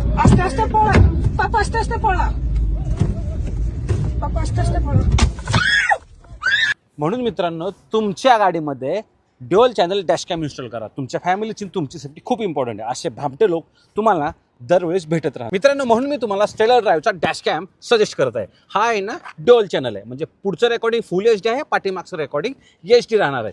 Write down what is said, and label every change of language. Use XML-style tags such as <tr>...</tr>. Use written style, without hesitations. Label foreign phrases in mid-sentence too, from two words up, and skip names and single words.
<mr>आस्ते आस्ते पडा पापा आस्ते आस्ते पडा पापा आस्ते आस्ते पळा. म्हणून मित्रांनो तुमच्या गाडीमध्ये</mr> <en>dual channel dashcam install</en> <mr>करा. तुमच्या फॅमिलीची तुमची सेफ्टी खूप इम्पॉर्टंट आहे. असे भामटे लोक तुम्हाला दरवेळेस भेटत राहा. मित्रांनो म्हणून मी तुम्हाला स्टेलर ड्राईव्हचा डॅशकॅम सजेस्ट करत आहे. हा आहे ना</mr> <en>dual channel</en> <mr>आहे, म्हणजे पुढचं</mr> <en>recording full HD</en> <mr>आहे, पाठीमागचं</mr> <en>recording HD</en> <mr>राहणार आहे.</mr>